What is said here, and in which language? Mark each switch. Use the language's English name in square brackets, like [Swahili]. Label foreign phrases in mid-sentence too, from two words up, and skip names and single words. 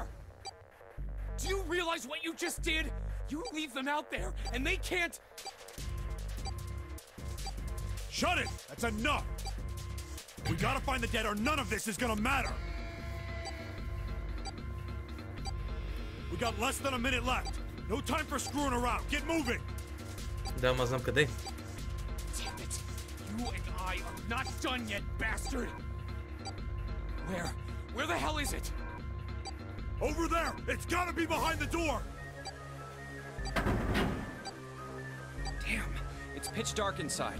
[English] Do you realize what you just did? You leave them out there, and they can't... Shut it! That's enough! We gotta find the dead or none of this is gonna matter! We got less than a minute left. No time for screwing around. Get moving! [Bulgarian] Да, ама знам къде. [English] Damn it! You and I are not done yet, bastard! Where the hell is it? Over there! It's gotta be behind the door! Damn, it's pitch dark inside.